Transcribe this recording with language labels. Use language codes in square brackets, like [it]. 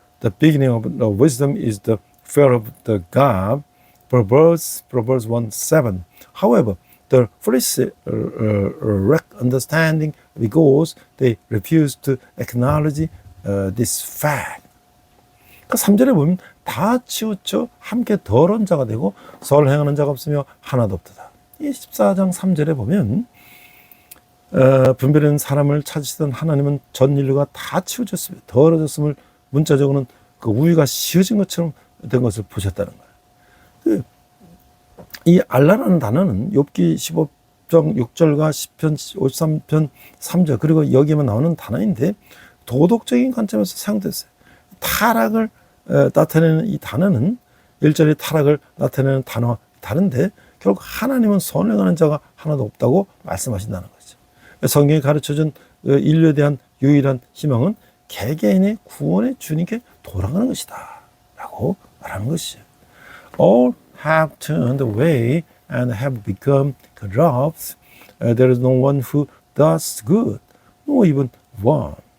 [en] The beginning of wisdom is the fear of the God. Proverbs 1:7. However, the foolish lack understanding because they refuse to acknowledge this fact. [ko] 그 3절에 보면 다 치우쳐 함께 더러운 자가 되고 선을 행하는 자가 없으며 하나도 없도다. 이 14장 3절에 보면 분별하는 사람을 찾으시던 하나님은 전 인류가 다 치우쳤으며 더러워졌음을 문자적으로는 그 우위가 씌어진 것처럼 된 것을 보셨다는 거예요. 이 알라라는 단어는 욥기 15장 6절과 시편 53편 3절 그리고 여기에만 나오는 단어인데 도덕적인 관점에서 사용됐어요. 타락을 나타내는 이 단어는 1절의 타락을 나타내는 단어와 다른데 결국 하나님은 선을 행하는 자가 하나도 없다고 말씀하신다는 거죠. 성경이 가르쳐준 인류에 대한 유일한 희망은 개개인의 구원의 주님께 돌아가는 것이다 라고 말하는 것이죠. [en] All have turned away and have become corrupt. There is no one who does good, no even one.